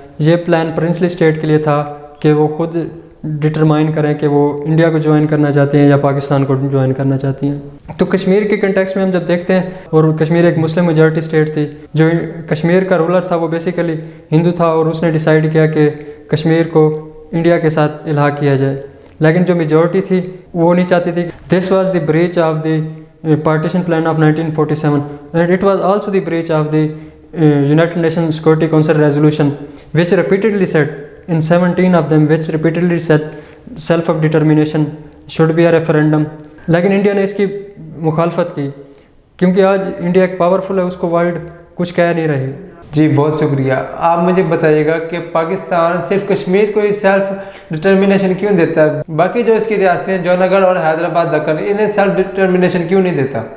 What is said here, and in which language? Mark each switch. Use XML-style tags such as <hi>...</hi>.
<ur>یہ plan princely state کے لیے تھا کہ وہ خود ڈٹرمائن کریں کہ وہ انڈیا کو جوائن کرنا چاہتے ہیں یا پاکستان کو جوائن کرنا چاہتی ہیں. تو کشمیر کے کنٹیکسٹ میں ہم جب دیکھتے ہیں، اور کشمیر ایک مسلم میجورٹی اسٹیٹ تھی، جو کشمیر کا رولر تھا وہ بیسیکلی ہندو تھا اور اس نے ڈیسائیڈ کیا کہ کشمیر کو انڈیا کے ساتھ الحاق کیا جائے، لیکن جو میجورٹی تھی وہ نہیں چاہتی تھی.</ur> <en>This was the breach of the partition plan of 1947 and it was also the breach of the United Nations Security Council resolution which repeatedly said in 17 of them which repeatedly said self-determination should be a referendum.</en> <ur>لیکن India نے اس کی مخالفت کی کیونکہ آج India ایک powerful ہے، اس کو ورلڈ کچھ کہہ نہیں رہی. جی بہت شکریہ. آپ مجھے بتائیے گا کہ پاکستان صرف کشمیر کو ہی سیلف ڈٹرمنیشن کیوں دیتا ہے؟ باقی جو اس کی ریاستیں جونا گڑھ اور حیدرآباد دکن، انہیں سیلف ڈٹرمنیشن کیوں نہیں دیتا؟</ur>